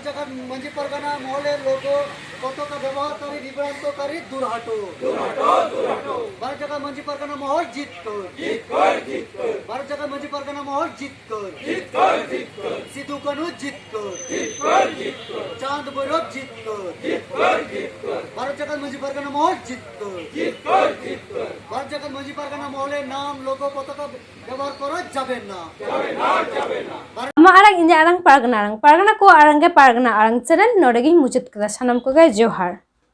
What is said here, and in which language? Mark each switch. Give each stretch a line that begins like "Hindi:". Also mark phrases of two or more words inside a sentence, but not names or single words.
Bangla: জাকাত মঞ্জি পারগানা মহলের লোগো পতাকা ব্যবহারকারী বিভ্রান্তকারী দূর হাটো ভারত জাকাত মঞ্জি পারগানা মহল জিত কর ভারত জাকাত মঞ্জি পারগানা মহল জিত কর সিধু কানু জিত কর চাঁদ ভৈরব জিত কর ভারত জাকাত মঞ্জি পারগানা মহল জিত কর ভারত জাকাত মঞ্জি পারগানা মহলের নাম লোগো পতাকা ব্যবহার করা যাবে না
Santali: ama arang inya arang pargana ko arang ge pargana arang channel nodegi muchit kada sanam ko ge johar